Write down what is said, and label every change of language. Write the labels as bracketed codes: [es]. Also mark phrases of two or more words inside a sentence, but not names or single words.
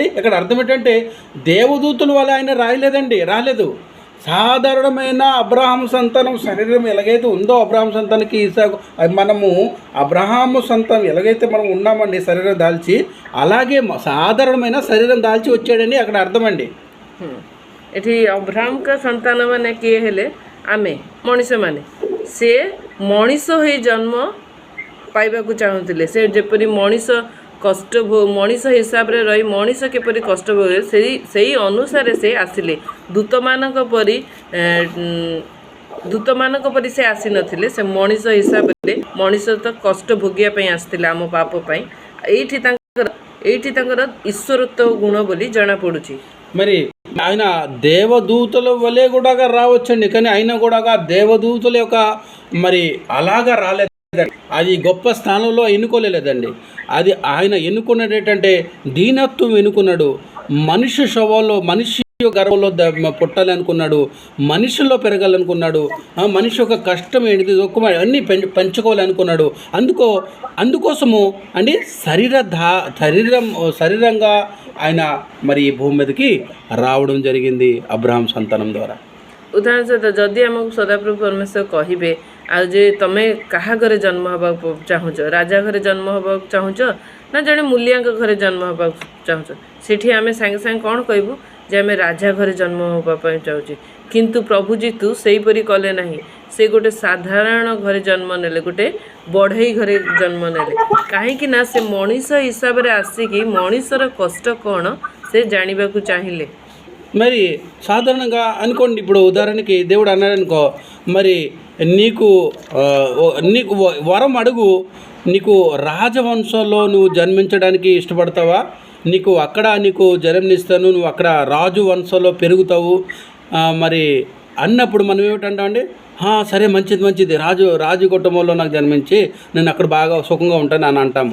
[te] ఇక్కడ అర్థం ఏంటంటే, దేవదూతల వల్ల ఆయన రాలేదు. సాధారణమైన అబ్రహాము సంతానం శరీరం ఎలాగైతే ఉందో, అబ్రహాము సంతానానికి ఇసాకు, మనము అబ్రహాము సంతానం ఎలాగైతే మనం ఉన్నామండి శరీరం దాల్చి, అలాగే సాధారణమైన శరీరం దాల్చి వచ్చాడని అక్కడ అర్థమండి. [or] ଏଠି ଅବ୍ରାହମଙ୍କ ସନ୍ତାନ ମାନେ କିଏ ହେଲେ? ଆମେ ମଣିଷମାନେ। ସେ ମଣିଷ ହୋଇ ଜନ୍ମ ପାଇବାକୁ ଚାହୁଁଥିଲେ। ସେ ଯେପରି ମଣିଷ ହିସାବରେ ରହି ମଣିଷ କିପରି କଷ୍ଟ ଭୋଗେ ସେଇ ଅନୁସାରେ ସେ ଆସିଲେ। ଦୂତମାନଙ୍କ ପରି ସେ ଆସିନଥିଲେ। ସେ ମଣିଷ ହିସାବରେ, ମଣିଷ ତ କଷ୍ଟ ଭୋଗିବା ପାଇଁ ଆସିଥିଲେ ଆମ ପାପ ପାଇଁ। ଏଇଠି ତାଙ୍କର ଈଶ୍ୱରତ୍ୱ గుణ ବୋଲି ଜଣାପଡ଼ୁଛି। [te] మరి ఆయన దేవదూతల వలె కూడా రావచ్చండి, కానీ ఆయన కూడా దేవదూతల యొక్క మరి అలాగా రాలేదండి. అది గొప్ప స్థానంలో ఎన్నుకోలేదండి. అది ఆయన ఎన్నుకున్నది ఏంటంటే, దీనత్వం ఎన్నుకున్నాడు. మనిషి స్వభావంలో, మనిషి గర్వంలో పుట్టాలనుకున్నాడు, మనిషిలో పెరగాలనుకున్నాడు. మనిషి యొక్క కష్టం ఏంటిది, అన్నీ పంచుకోవాలనుకున్నాడు. అందుకోసము అంటే శరీరంగా ఆయన మరి ఈ భూమి మీదకి రావడం జరిగింది అబ్రహాం సంతానం ద్వారా। [or] ଉଦାହରଣ ସହିତ ଯଦି ଆମକୁ ସଦାପ୍ରଭୁ ପରମେଶ୍ୱର କହିବେ, ଆଉ ଯେ ତମେ କାହା ଘରେ ଜନ୍ମ ହେବାକୁ ଚାହୁଁଛ, ରାଜା ଘରେ ଜନ୍ମ ହେବାକୁ ଚାହୁଁଛ ନା ଜଣେ ମୂଲିଆଙ୍କ ଘରେ ଜନ୍ମ ହେବାକୁ ଚାହୁଁଛ, ସେଠି ଆମେ ସାଙ୍ଗେ ସାଙ୍ଗେ କ'ଣ କହିବୁ ଯେ ଆମେ ରାଜା ଘରେ ଜନ୍ମ ହେବା ପାଇଁ ଚାହୁଁଛୁ। କିନ୍ତୁ ପ୍ରଭୁ ଯୀଶୁ ସେହିପରି କଲେ ନାହିଁ। ସେ ଗୋଟେ ସାଧାରଣ ଘରେ ଜନ୍ମ ନେଲେ, ଗୋଟେ ବଢ଼େଇ ଘରେ ଜନ୍ମ ନେଲେ। କାହିଁକି ନା ସେ ମଣିଷ ହିସାବରେ ଆସିକି ମଣିଷର କଷ୍ଟ କ'ଣ ସେ ଜାଣିବାକୁ ଚାହିଁଲେ। [te] మరి సాధారణంగా అనుకోండి, ఇప్పుడు ఉదాహరణకి దేవుడు అన్నాడనుకో, మరి నీకు వరం అడుగు, నీకు రాజవంశంలో నువ్వు జన్మించడానికి ఇష్టపడతావా, నీకు అక్కడ నీకు జన్మనిస్తాను, నువ్వు అక్కడ రాజు వంశంలో పెరుగుతావు మరి అన్నప్పుడు మనం ఏమిటంటామండి, సరే మంచిది రాజు కుటుంబంలో నాకు జన్మించి నేను అక్కడ బాగా సుఖంగా ఉంటాను అని అంటాము.